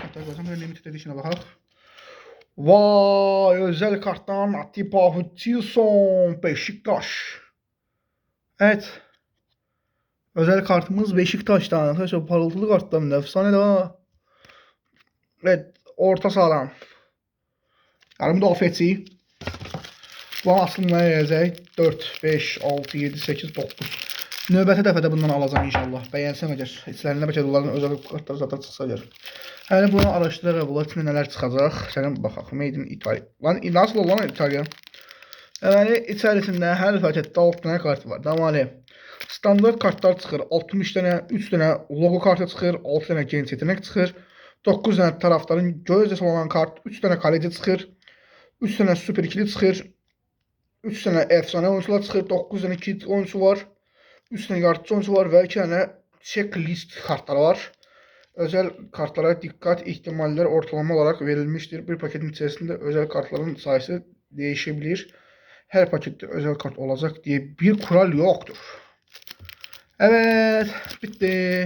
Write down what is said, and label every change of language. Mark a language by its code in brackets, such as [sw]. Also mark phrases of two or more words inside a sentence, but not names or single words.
[tr] Hatta qoysam böyle [en] limited edition'a [tr] baxaq. Vay, özel karttan Atiba Hutchinson, Beşiktaş. Evet. Özel kartımız Beşiktaş'tan. Arkadaşlar parıltılı karttan efsane de ha. Evet, orta sahadan. Yani müdafiəçi. [az] Bunun aslında gələcək 4, 5, 6, 7, 8, 9. Növbəti dəfədə bundan alacağım inşallah. Bəyənsəm əgər. İçlərində bəlkə onların özel kartları zaten çıxsa gəlir. Yəni bunu araşdıraraq bunlar kimi nələr çıxacaq. Sənin baxaq. [en] Made in Italy. [tr] Lan nasıl olan İtalya? [az] Yəni içərisində hər paketdə 6 dənə kart var. Deməli, standart kartlar çıxır. 60 dənə, 3 dənə logo kartı çıxır, 6 dənə [tr] genç yetenek [az] çıxır. 9 dənə taraftarın gözcəsi olan kart, 3 dənə kaleci çıxır. 3 dənə super ikili çıxır. 3 dənə [tr] efsane oyuncular [az] çıxır. 9 dənə kit oyuncusu var. 3 dənə yardımcı oyuncusu var və 2 dənə checklist kartları var. [tr] Özel kartlara dikkat, ihtimaller ortalama olarak verilmiştir. Bir paketin içerisinde özel kartların sayısı değişebilir. Her pakette özel kart olacak diye bir kural yoktur. Evet, bitti.